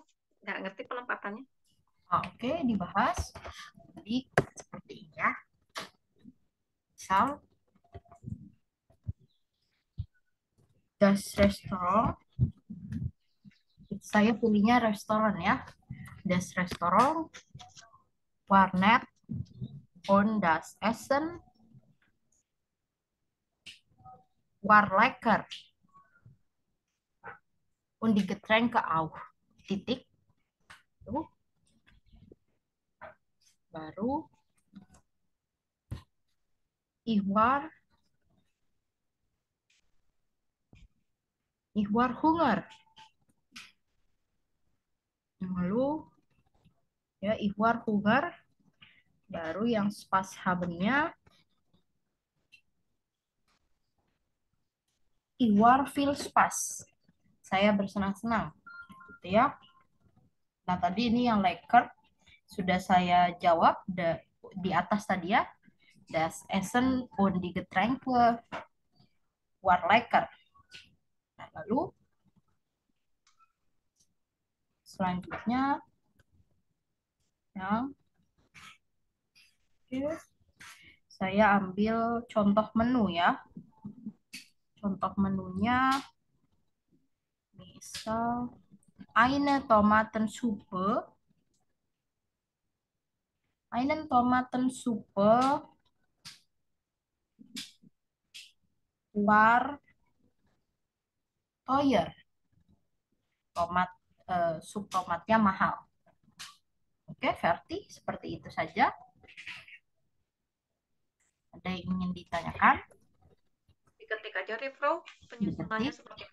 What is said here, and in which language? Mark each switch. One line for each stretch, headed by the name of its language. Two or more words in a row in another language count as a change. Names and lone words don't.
Indonesian: Nggak ngerti penempatannya. Oke, dibahas. Jadi, seperti ini ya. Misal,
German: das Restaurant.
Indonesian: Saya pilihnya restoran ya.
German: Das Restaurant Warnet und das Essen war lecker. Und die Getränke auch.
Indonesian: Titik. Tuh. Baru
German: ich war Hunger.
Indonesian: Lalu ya
German: ich war Hunger.
Indonesian: Baru yang
German: Spaß haben-
Indonesian: nya
German: ich war viel Spaß.
Indonesian: Saya bersenang-senang. Gitu ya. Nah, tadi ini yang lecker sudah saya jawab di atas tadi ya.
German: Das Essen und die Getränke war lecker.
Indonesian: Nah, lalu selanjutnya yang saya ambil contoh menu ya. Contoh menunya misal
German: eine Tomatensuppe war teuer.
Indonesian: Sup tomatnya mahal. Oke, Verti, seperti itu saja. Ada yang ingin ditanyakan? Diketik aja, Prof. Penyusunannya Diketik. seperti